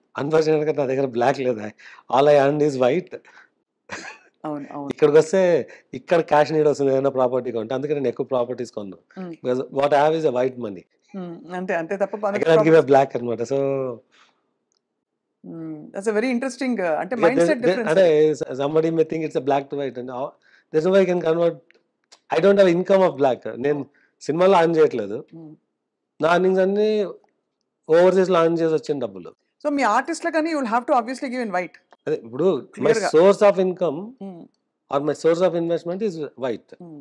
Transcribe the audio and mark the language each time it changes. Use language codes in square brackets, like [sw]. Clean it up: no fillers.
[te] అన్ఫార్చునేట్గా నా దగ్గర బ్లాక్ లేదా, [en] All I earn is white. [te] అవును అవును. ఇక్కడికి వస్తే ఇక్కడ క్యాష్ నీడ్ వస్తుంది ఏదైనా ప్రాపర్టీ కొంటే, అందుకే నేను ఎక్కువ ప్రాపర్టీస్ కొన్నాను. [en] because what I have is a white money, [te] అంతే అంతే తప్ప [en] I cannot give a black [te] అనమాట. [en] So that's very interesting అంటే mind set difference. అంటే somebody may think it's a black to white and there's no way I can convert. I don't have income of black. [te] నేను సినిమాలో on చేయట్లేదు, నా earnings అన్ని overseas లో on చేసి వచ్చిన డబ్బులు. [en] so [te] మీ ఆర్టిస్ట్ కానీ [en] You will have to obviously give in white. [te] అదే ఇప్పుడు [en] My source of income or my source of investment is white.